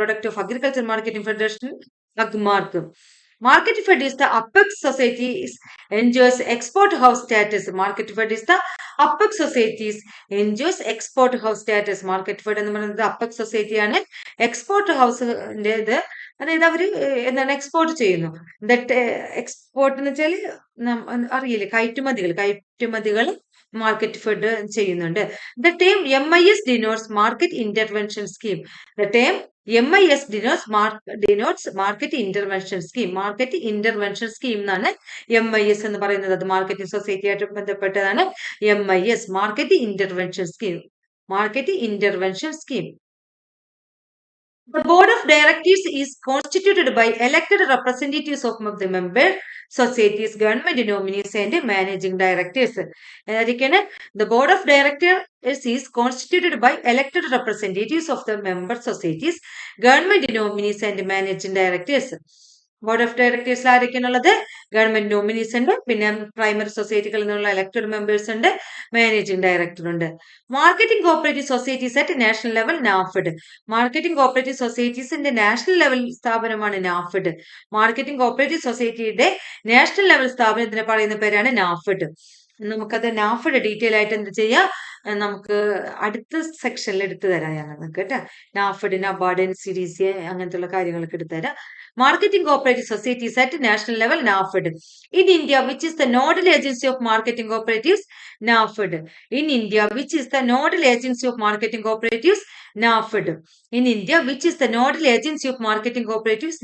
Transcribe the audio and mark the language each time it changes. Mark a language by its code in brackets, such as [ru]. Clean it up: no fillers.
[en] Product of agriculture marketing federation, AGMARC. Market Fed is the apex society enjoys export house status. Market Fed is the apex societies enjoys export house status. [ml] Market Fed എന്ന് പറയുന്നത് apex society ആണ്. Export ഹൗസിന്റെ അതായത് അവര് എന്താണ് export ചെയ്യുന്നു. Export എന്ന് വെച്ചാല് അറിയില്ലേ, കയറ്റുമതികൾ മാർക്കറ്റ് ഫെഡ് ചെയ്യുന്നുണ്ട്. [en] The term MIS denotes Market Intervention Scheme. The term MIS denotes Market Intervention Scheme. [ml] Market Intervention Scheme എന്നാണ് MIS എന്ന് പറയുന്നത്. അത് മാർക്കറ്റിംഗ് സൊസൈറ്റി ആയിട്ട് ബന്ധപ്പെട്ടതാണ്. [en] MIS, Market Intervention Scheme. Market Intervention Scheme. The board of directors is constituted by elected representatives of the member societies, government nominees and managing directors. The board of directors is constituted by elected representatives of the member societies, government nominees and managing directors. [ml] Board of ഡയറക്ടേഴ്സിൽ ആരൊക്കെയാണുള്ളത്? Government nominees ഉണ്ട്, പിന്നെ primary സൊസൈറ്റികളിൽ നിന്നുള്ള elected members ഉണ്ട്, managing director ഉണ്ട്. [en] Marketing cooperative societies at national level NAFED. [ml] Marketing cooperative സൊസൈറ്റീസിന്റെ national level സ്ഥാപനമാണ് NAFED. Marketing cooperative സൊസൈറ്റിയുടെ national level സ്ഥാപനത്തിന് പറയുന്ന പേരാണ് നാഫെഡ്. നമുക്കത് നാഫെഡ് ഡീറ്റെയിൽ ആയിട്ട് എന്ത് ചെയ്യാം, നമുക്ക് അടുത്ത സെക്ഷനിൽ എടുത്തു തരാം ഞങ്ങൾക്ക് കേട്ടോ. നാഫെഡ്, നബാർഡ്, NCDC അങ്ങനത്തെ കാര്യങ്ങളൊക്കെ എടുത്തു തരാം. [en] Marketing cooperative societies at national level, NAFED. In India, which is the nodal agency of marketing cooperatives? NAFED. In India, which is the nodal agency of marketing cooperatives? NAFED. In India, which is the nodal agency of marketing cooperatives?